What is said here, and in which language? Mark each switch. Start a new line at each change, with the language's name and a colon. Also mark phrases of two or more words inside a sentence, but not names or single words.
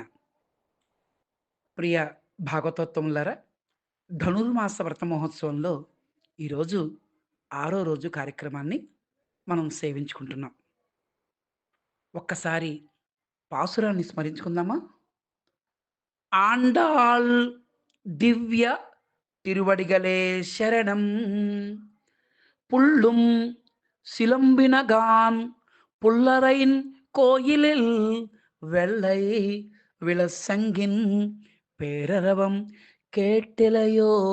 Telugu: ప్రియ భాగవతోత్తములారా, ధనుర్మాస వ్రత మహోత్సవంలో ఈరోజు ఆరో రోజు కార్యక్రమాన్ని మనం సేవించుకుంటున్నాం. ఒక్కసారి పాసురాన్ని స్మరించుకుందామా?
Tamil: ஆண்டாள் திவ்ய திருவடிகளே சரணம் புள்ளும் சிலம்பினகான் புல்லரையின் கோயிலில் வெள்ளை விளசங்கின் பேரரவம் கேட்டிலையோ